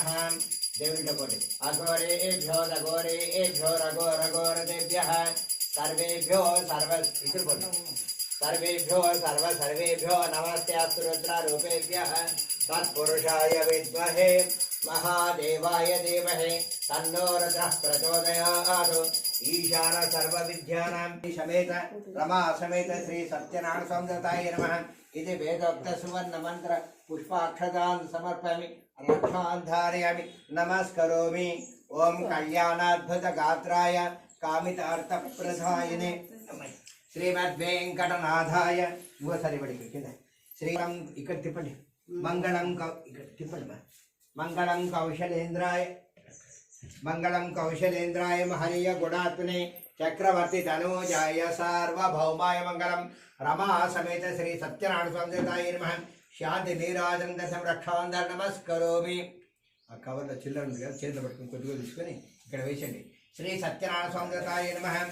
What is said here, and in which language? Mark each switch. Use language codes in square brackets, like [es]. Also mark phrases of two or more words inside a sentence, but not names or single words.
[te] దేవునితో కోటి [sa] అఘోరేభ్యో రఘోరేభ్యో రఘోరఘోరదేభ్యః సర్వేభ్యో సర్వేభ్యో నమస్తే రుద్రరూపేభ్యః తత్పురుషాయ విద్మహే మహాదేవాయ ధీమహి తన్నో రుద్రః ప్రచోదయాత్. ईशान सर्व विद्यानां समेत रमा समेत श्री सत्यनारायण स्वामी देवताय नमः इति वेदोक्त सुवर्ण मंत्र पुष्पाक्षतान् समर्पयामि रक्षान् धारयामि नमस्करोमि ओम कल्याणाद्भुत गात्राय कामितार्थप्रदायिने श्रीमद्वेंकटनाथाय [te] ఇంకోసారి పడి కింద శ్రీరామ్ ఇక్కడ తిప్పండి ఇక్కడ తిప్పండి [sa] మంగళం కౌశలేంద్రాయ మహనీయ గుణాత్మనే చక్రవర్తి తనూజాయ సార్వభౌమాయ మంగళం రమా సమేత శ్రీ సత్యనారాయణ స్వామి దేవతాయ నమః శాంతి నీరాజనం దశం రక్షాంధర నమస్కరోమి [te] ఆ కవర్లో చిల్లర ఉంది కదా చేతిలో పట్టుకుని కొద్దిగా తీసుకొని ఇక్కడ వేసండి [sa] శ్రీ సత్యనారాయణ స్వామి దేవతాయ నమః